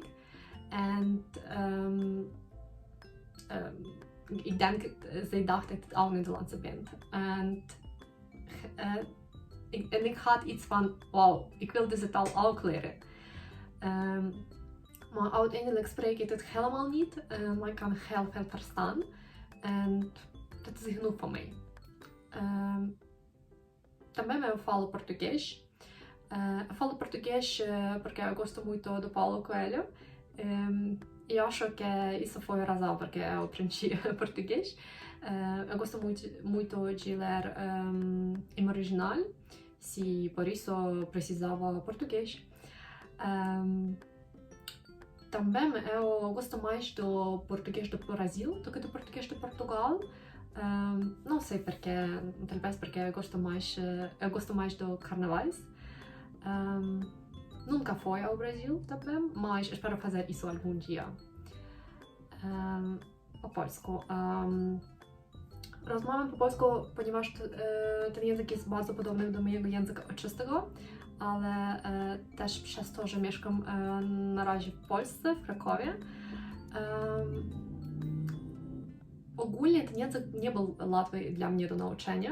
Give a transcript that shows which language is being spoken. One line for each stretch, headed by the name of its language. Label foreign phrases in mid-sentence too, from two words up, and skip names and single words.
Dutch: En ik denk dat zij dacht dat ik ook Nederlandse ben. En ik had iets van, wauw, ik wil deze taal ook leren. Maar uiteindelijk spreek ik het helemaal niet, maar ik kan heel veel verstaan. En dat is genoeg voor mij.
Portuguese: Também eu falo português. Eu falo português porque eu gosto muito do Paulo Coelho. E acho que isso foi a razão porque eu aprendi português. Eu gosto muito de ler em original, se por isso precisava português. Também eu gosto mais do português do Brasil do que do português de Portugal. Não sei porquê, talvez porque eu gosto mais do carnavais. Nunca fui ao Brasil também, mas espero fazer isso algum dia.
Polish: Po polsku. Rozmawiam po polsku, ponieważ ten język jest bardzo podobny do mojego języka ojczystego, ale też przez to, że mieszkam na razie w Polsce, w Krakowie. Ogólnie ten język nie był łatwy dla mnie do nauczenia.